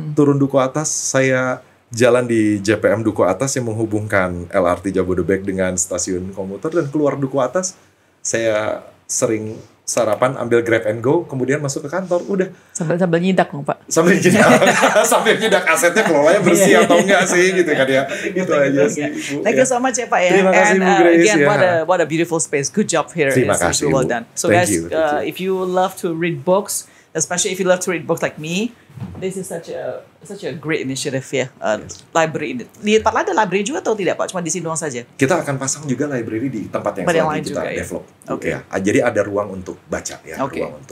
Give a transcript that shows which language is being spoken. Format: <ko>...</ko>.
<id>Turun Duku Atas, saya jalan di JPM Duku Atas yang menghubungkan LRT Jabodebek dengan stasiun komuter, dan keluar Duku Atas saya sering sarapan, ambil Grab and Go, kemudian masuk ke kantor, udah. Sambil nyidak dong Pak. Sambil nyidak asetnya, kelolanya bersih atau enggak sih gitu kan ya. Itu aja sih Bu.</id> <en>Thank you so much ya Pak ya.</en> <id>Terima kasih Bu Grace.</id> <en>Again, what a beautiful space. Good job here.</en> <id>Terima kasih</id> <en>well done. So Thank guys, you. If you love to read books, especially if you love to read books like me, this is such a great initiative ya.</en> <id>Library di tempat lain ada library juga atau tidak Pak? Cuma di sini doang saja. Kita akan pasang juga library di tempat yang lain kita juga,</id> <en>develop. Oke. Ya.</en> <id>Jadi ada ruang untuk baca ya, ruang untuk</id>